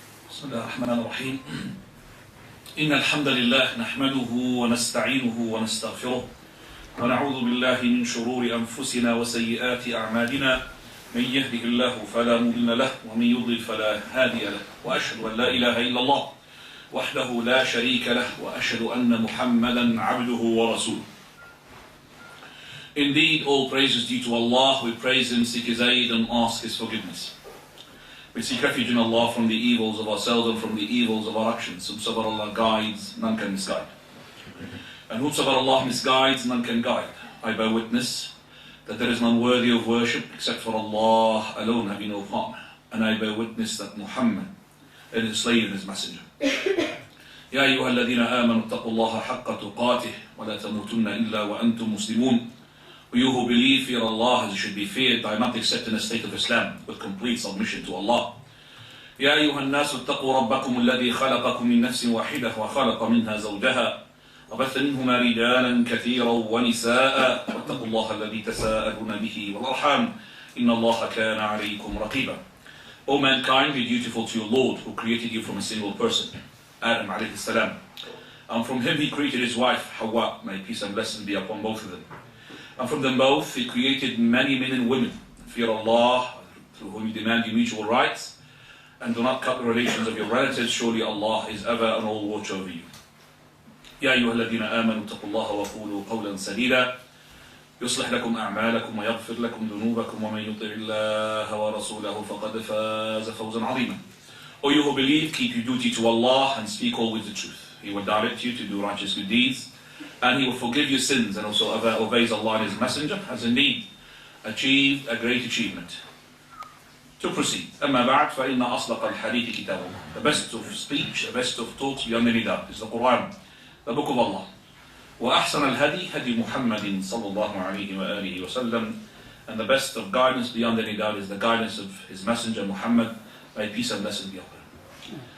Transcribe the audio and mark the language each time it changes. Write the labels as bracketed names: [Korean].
[Arabic] بسم الله الرحمن الرحيم إن الحمد لله نحمده ونستعينه ونستغفره ونعوذ بالله من شرور أنفسنا وسيئات أعمالنا من يهده الله فلا مضل له ومن يضلل فلا هادي له وأشهد أن لا إله إلا الله وحده لا شريك له وأشهد أن محمدا عبده ورسوله. [English] Indeed, all praise is due to Allah. We praise Him, seek His aid and ask His forgiveness. We seek refuge in Allah from the evils of ourselves and from the evils of our actions. Whomsoever Allah guides, none can misguide. And whomsoever Allah misguides, none can guide. I bear witness that there is none worthy of worship except for Allah alone, having no partner. And I bear witness that Muhammad is His slave and His messenger. [Arabic] يا أيها الذين آمنوا اتقوا الله حق تقاته ولا تموتن إلا وأنتم مسلمون. [English] You who believe, fear Allah as you should be feared by not accepting a state of Islam with complete submission to Allah. [Arabic] يا أيها الناس اتقوا ربكم الذي خلقكم من نفس واحدة وخلق منها زوجها وبث منهما رجالا كثيرا ونساء واتقوا الله الذي تساءلون به والأرحام إن الله كان عليكم رقيبا. [English] O mankind, be dutiful to your Lord who created you from a single person, Adam alayhi salam. And from him He created his wife, Hawa, may peace and blessing be upon both of them. And from them both He created many men and women. Fear Allah, through whom you demand your mutual rights, and do not cut the relations of your relatives. Surely Allah is ever and all watch over you. [Arabic] يا أيها الذين آمنوا اتقوا الله وقولوا قولا سديدا يصلح لكم أعمالكم ويغفر لكم ذنوبكم ومن يطع الله ورسوله فقد فاز فوزا عظيما. [English] O you who believe, keep your duty to Allah and speak always the truth. He will direct you to do righteous good deeds, and He will forgive your sins, and also obeys Allah and His Messenger has indeed achieved a great achievement. To proceed, [Arabic] أما بعد فإن أصدق الحديث كتاب الله. [English] The best of speech, the best of talks beyond any doubt is the Qur'an, the Book of Allah. [Arabic] وأحسن الهدي هدي محمد صلى الله عليه وآله وسلم. [English] And the best of guidance beyond any doubt is the guidance of His Messenger Muhammad, may peace and blessing be upon him.